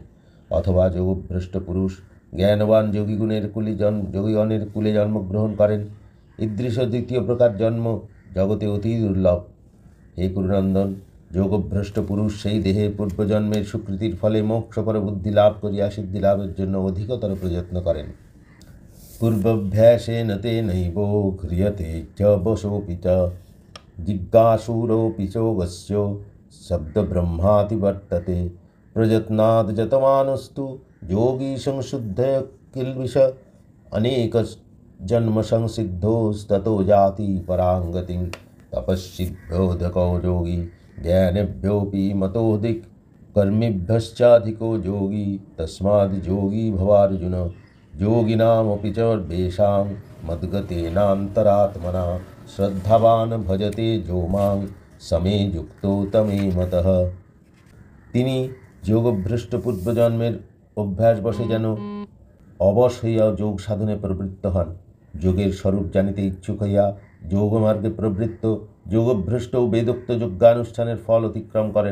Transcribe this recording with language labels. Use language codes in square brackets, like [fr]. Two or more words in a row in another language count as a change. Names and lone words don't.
[bn] অথবা যোগভ্রষ্ট পুরুষ জ্ঞানবান যোগীগণের কুলে জন্মগ্রহণ করেন। ঈদৃশ দ্বিতীয় প্রকার জন্ম জগতে অতি দুর্লভ। হে কুরুনন্দন, যোগভ্রষ্ট পুরুষ সেই দেহে পূর্বজন্মের সুকৃতির ফলে মোক্ষপর বুদ্ধি লাভ করিয়া সিদ্ধি লাভের জন্য অধিকতর প্রযত্ন করেন। [sa] পূর্বভ্যাসেন তেনৈব ক্রিয়তে চ বশোপি চ জিজ্ঞাসুরোপি চোগস্য শব্দব্রহ্মাতি বর্ততে প্রযত্নাদ যতমানস্তু যোগী সংশুদ্ধ কিলবিষ अनेक जन्म संसिद्धोस्ततो जाति परांगतिं तपस्सिद्धोदको योगी ज्ञानिभ्योऽपि मतोऽधिक कर्मिभ्यश्चाधिको योगी तस्माद् योगी भवार्जुन योगिनामपि च सर्वेषां मद्गतेनान्तरात्मना श्रद्धावान् भजते जो मां समे युक्तो तमे मतः। [bn] তিনি যোগভ্রষ্ট পূর্বজন্মের অভ্যাস বশে যেন অবশ হইয়া যোগ সাধনে প্রবৃত্ত হন, যোগের স্বরূপ জানিতে ইচ্ছুক হইয়া যোগমার্গে প্রবৃত্ত যোগভ্রষ্ট ও বেদোক্ত যজ্ঞানুষ্ঠানের ফল অতিক্রম করেন।